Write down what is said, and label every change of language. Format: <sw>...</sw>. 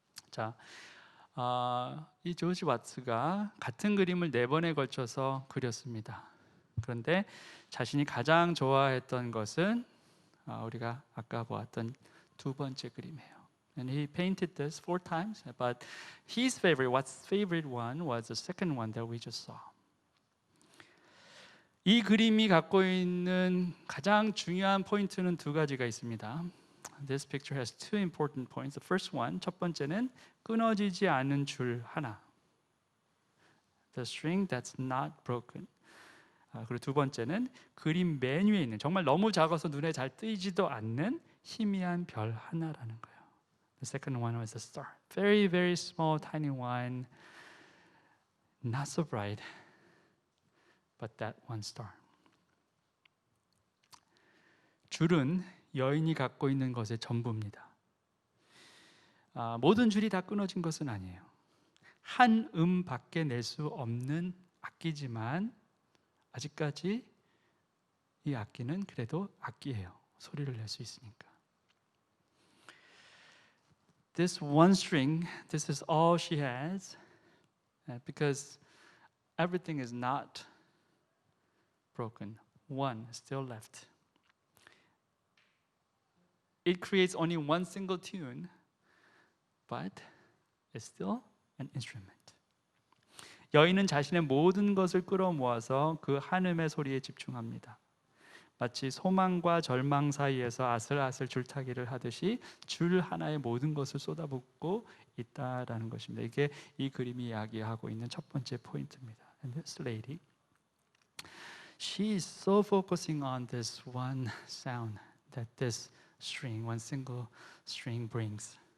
<ko>자, 이 조지 와츠가 같은 그림을 4번에 걸쳐서 그렸습니다. 그런데 자신이 가장 좋아했던 것은 우리가 아까 보았던 두 번째 그림이에요.</ko> <en>And he painted this 4 times, but his favorite, Watt's favorite one was the second one that we just saw.</en> <ko>이 그림이 갖고 있는 가장 중요한 포인트는 2가지가 있습니다.</ko> <en>This picture has two important points. The first one,</en> <ko>첫 번째는 끊어지지 않은 줄 하나.</ko> <en>The string that's not broken.</en> <ko>그리고 두 번째는 그림 맨 위에 있는 정말 너무 작아서 눈에 잘 띄지도 않는 희미한 별 하나라는 거예요.</ko> <en>The second one was a star. Very, very small, tiny one. Not so bright, but that one star.</en> <ko>줄은 여인이 갖고 있는 것의 전부입니다. 모든 줄이 다 끊어진 것은 아니에요. 한 밖에 낼 수 없는 악기지만 아직까지 이 악기는 그래도 악기예요. 소리를 낼 수 있으니까.</ko> <en>This one string, this is all she has, because everything is not broken. One is still left. It creates only one single tune, but it's still an instrument.</en> <ko>여인은 자신의 모든 것을 끌어모아서 그 한음의 소리에 집중합니다. 마치 소망과 절망 사이에서 아슬아슬 줄타기를 하듯이 줄 하나에 모든 것을 쏟아붓고 있다라는 것입니다. 이게 이 그림이 이야기하고 있는 첫 번째 포인트입니다.</ko> <en>And this lady, she is so focusing on this one sound that this string, one single string brings.</en>